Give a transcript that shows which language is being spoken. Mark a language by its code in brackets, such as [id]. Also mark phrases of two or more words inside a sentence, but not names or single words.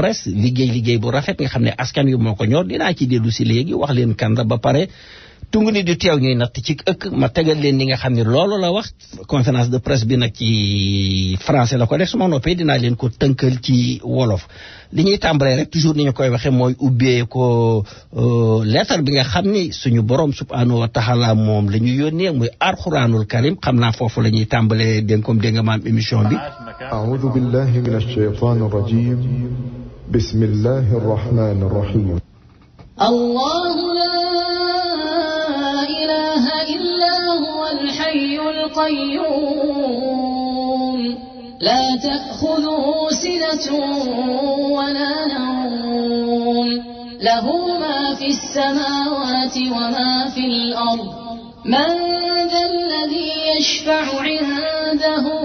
[wo] presse liggéey bu rafet nga xam ne askan wi moo ko ñor dinaa ci dellu si léegi wax leen kan la ba pare tungu ni du teew ñuy natt ci ëkk ma tegal leen ni nga xam ne loolu la wax [fr] conférence de presse [wo] bi nag ci français la ko def su ma noppee dinaa leen ko tënkal ci wolof li ñuy tàmbalee rek toujours ni ñu koy waxee mooy ubbee ko lettre bi nga xam ni suñu borom [ar] سبحانه وتعالى [wo] moom la ñu yónnee muy [ar] القرآن الكريم [wo] xam naa foofu la ñuy tàmbalee dénkoom dégg nga maam émission bi [ar] أعوذ بالله من الشيطان الرجيم بسم الله الرحمن الرحيم Allahu الحي القيوم لا تأخذه سنة ولا نوم له ما في السماوات وما في الأرض من ذا الذي يشفع عنده